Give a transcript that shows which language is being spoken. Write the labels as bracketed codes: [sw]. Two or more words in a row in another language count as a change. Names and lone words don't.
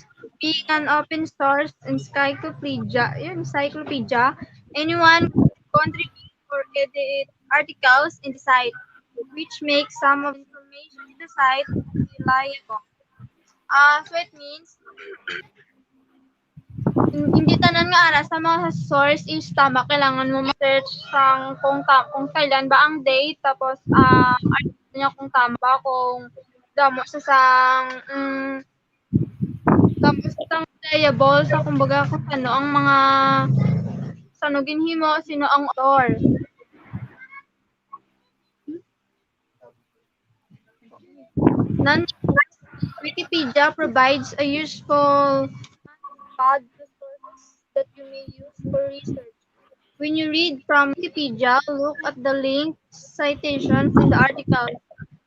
[en] Being an open source encyclopedia, anyone can contribute or edit articles in the site, which makes some of the information in the site reliable. [hil] So it means hindi tanan nga ara sa mga source is tama, kailangan mo ma-search kung kailan ba ang date, tapos article niya kung tama ba, kung damo sa tapos reliable sa kumbaga kung ano ang mga sanugin himo, sino ang author. [en] Wikipedia provides a useful sources that you may use for research. When you read from Wikipedia, look at the links, citations in the article.